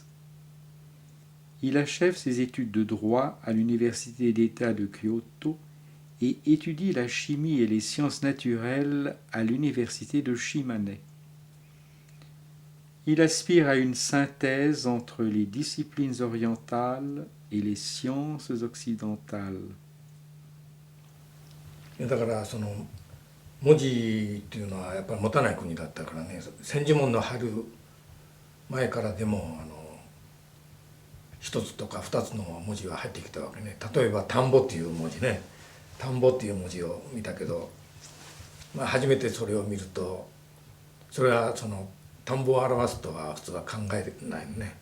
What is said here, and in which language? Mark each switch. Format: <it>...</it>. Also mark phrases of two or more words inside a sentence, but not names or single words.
<fr>Il achève ses études de droit à l'université d'État de Kyoto et étudie la chimie et les sciences naturelles à l'université de Shimane. Il aspire à une synthèse entre les disciplines orientales et les sciences occidentales.</fr> <ja>だからその文字っていうのはやっぱり持たない国だったからね、千字文の貼る前からでも一つとか二つの文字が入ってきたわけね。例えば田んぼっていう文字ね、田んぼっていう文字を見たけど、初めてそれを見るとそれはその田んぼを表すとは普通は考えないのね。</ja>